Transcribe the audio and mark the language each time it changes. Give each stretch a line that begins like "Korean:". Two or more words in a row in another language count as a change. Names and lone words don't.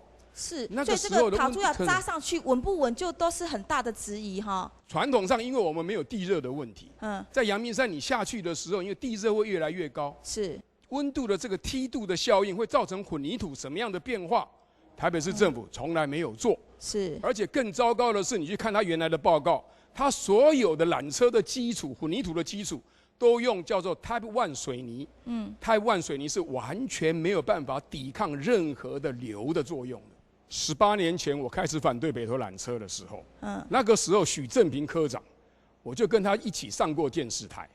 Chinese: 是，所以這個塔柱要扎上去穩不穩，就都是很大的質疑哈。傳統上，因為我們沒有地熱的問題，在陽明山你下去的時候，因為地熱會越來越高，是溫度的這個梯度的效應會造成混凝土什麼樣的變化？台北市政府從來沒有做，是，而且更糟糕的是，你去看他原來的報告，他所有的纜車的基礎混凝土的基礎都用叫做 Type 1水泥，Type 1水泥是完全沒有辦法抵抗任何的流的作用的。18年前我開始反對北投纜車的時候，那個時候許正平科長，我就跟他一起上過電視台。